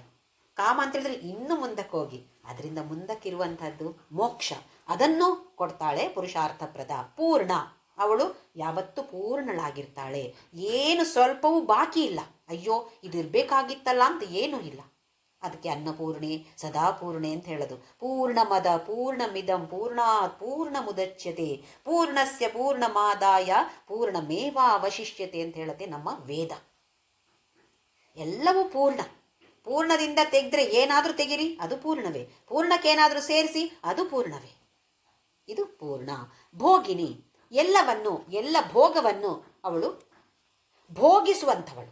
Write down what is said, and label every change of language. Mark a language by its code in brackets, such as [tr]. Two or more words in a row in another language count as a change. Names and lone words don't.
[kn] ಕಾಮ ಅಂತ ಹೇಳಿದ್ರೆ ಇನ್ನು ಮುಂದಕ್ಕೆ ಹೋಗಿ ಅದರಿಂದ ಮುಂದಕ್ಕಿರುವಂಥದ್ದು ಮೋಕ್ಷ, ಅದನ್ನು ಕೊಡ್ತಾಳೆ. ಪುರುಷಾರ್ಥಪ್ರದ, ಪೂರ್ಣ. ಅವಳು ಯಾವತ್ತೂ ಪೂರ್ಣಳಾಗಿರ್ತಾಳೆ, ಏನು ಸ್ವಲ್ಪವೂ ಬಾಕಿ ಇಲ್ಲ. ಅಯ್ಯೋ ಇದು ಇರಬೇಕಾಗಿತ್ತಲ್ಲ ಅಂತ ಏನೂ ಇಲ್ಲ. ಅದಕ್ಕೆ ಅನ್ನಪೂರ್ಣೆ, ಸದಾಪೂರ್ಣೆ ಅಂತ ಹೇಳೋದು. [sa] ಪೂರ್ಣಮದ ಪೂರ್ಣಮಿದಂ ಪೂರ್ಣಾತ್ ಪೂರ್ಣಮುದಚ್ಯತೆ ಪೂರ್ಣಸ್ಯ ಪೂರ್ಣಮಾದಾಯ ಪೂರ್ಣಮೇವಾವಶಿಷ್ಯತೆ [kn] ಅಂತ ಹೇಳುತ್ತೆ ನಮ್ಮ ವೇದ. ಎಲ್ಲವೂ ಪೂರ್ಣ. ಪೂರ್ಣದಿಂದ ತೆಗೆದ್ರೆ ಏನಾದರೂ ತೆಗಿರಿ ಅದು ಪೂರ್ಣವೇ, ಪೂರ್ಣಕ್ಕೇನಾದರೂ ಸೇರಿಸಿ ಅದು ಪೂರ್ಣವೇ. ಇದು ಪೂರ್ಣ. ಭೋಗಿನಿ, ಎಲ್ಲ ಭೋಗವನ್ನು ಅವಳು ಭೋಗಿಸುವಂಥವಳು.